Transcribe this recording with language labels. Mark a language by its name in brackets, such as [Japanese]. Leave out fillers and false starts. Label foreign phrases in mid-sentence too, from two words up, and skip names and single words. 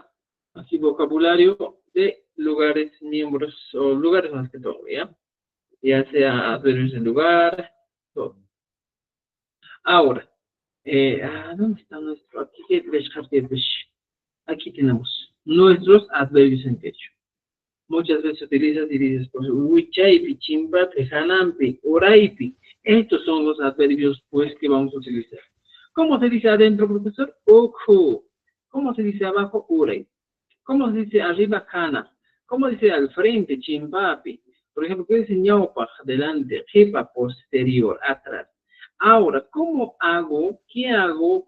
[Spanish] Así, vocabulario de lugares, miembros, o lugares más que todo, ¿ya? Ya sea adverbios de lugar, todo. Ahora, ¿dónde está nuestro? Aquí tenemos nuestros adverbios en quechua. Muchas veces utilizas y dices, pues, [Quechua] huichaipi, chimpate, hanampi, oraipi. [Spanish] Estos son los adverbios, pues, que vamos a utilizar. ¿Cómo se dice adentro, profesor? Oku. ¿Cómo se dice abajo? Uray. ¿Cómo se dice arriba? Kana. ¿Cómo dice al frente? Chimpapi. Por ejemplo, ¿qué dice ñaupa? Delante. Jepa, posterior, atrás. Ahora, ¿cómo hago? ¿Qué hago?